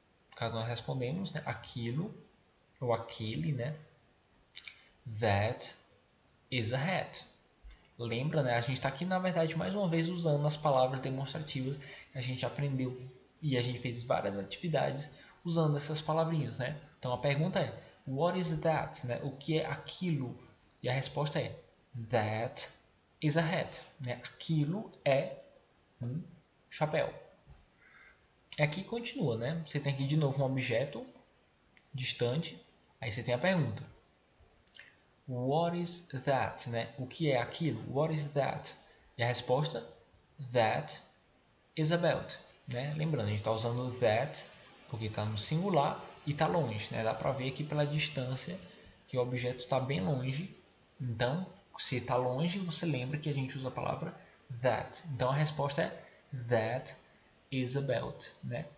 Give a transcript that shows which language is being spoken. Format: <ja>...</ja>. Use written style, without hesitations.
<pt>No caso, nós respondemos, né? Aquilo ou aquele, né? That is a hat. Lembra, né? A gente está aqui, na verdade, mais uma vez usando as palavras demonstrativas que a gente aprendeu e a gente fez várias atividades usando essas palavrinhas, né? Então a pergunta é:</pt> <en>what is that?</en> <pt>Né? O que é aquilo? E a resposta é:</pt> <en>that is a hat.</en> <pt>Né? Aquilo é um chapéu. Aqui continua, né? Você tem aqui de novo um objeto distante. Aí você tem a pergunta:</pt> <en>what is that?</en> <pt>Né? O que é aquilo?</pt> <en>What is that?</en> <pt>E a resposta:</pt> <en>that is a belt.</en> <pt>Né? Lembrando, a gente está usando that porque está no singular e está longe. Né? Dá para ver aqui pela distância que o objeto está bem longe. Então, se está longe, você lembra que a gente usa a palavra that. Então, a resposta é</pt> <en>that is a belt.</en> <pt>Né?</pt>